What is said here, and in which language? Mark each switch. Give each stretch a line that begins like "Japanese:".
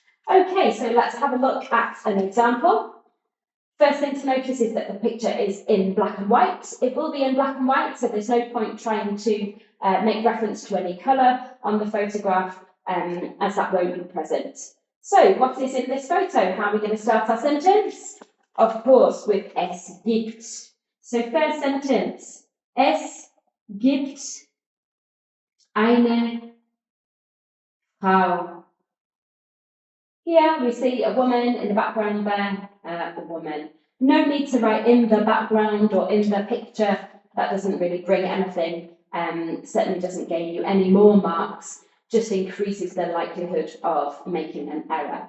English: Okay, so let's have a look at an example. First thing to notice is that the picture is in black and white. It will be in black and white, so there's no point trying to make reference to any colour on the photograph, as that won't be present. So, what is in this photo? How are we going to start our sentence? Of course, with
German: es gibt.
English: So, first sentence,
German: es gibt eine Frau.
English: Here we see a woman in the background there, a woman. No need to write in the background or in the picture. That doesn't really bring anything certainly doesn't gain you any more marks, just increases the likelihood of making an error.